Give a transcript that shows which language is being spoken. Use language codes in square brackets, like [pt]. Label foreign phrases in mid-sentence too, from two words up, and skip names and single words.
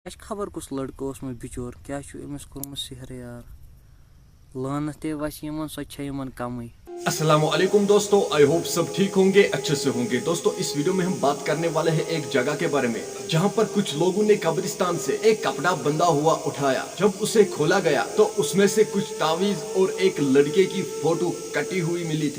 [ks] اَسہِ خبر کُس لڑکہٕ اوسمُت بِچور کیٛاہ چھُ أمِس کوٚرمُت سِحر یار لعنت تے وَسہِ یِمن سۄ چھےٚ یِمن کمٕے. [ur] السلام علیکم دوستو, [en] I hope [ur] سب ٹھیک ہوں گے, اچھے سے ہوں گے. دوستو اس ویڈیو میں ہم بات کرنے والے ہیں ایک جگہ کے بارے میں جہاں پر کچھ لوگوں نے قبرستان سے ایک کپڑا بندھا ہوا اٹھایا. جب اسے کھولا گیا تو اس میں سے کچھ تعویذ اور ایک لڑکے کی فوٹو کٹی ہوئی ملی تھی.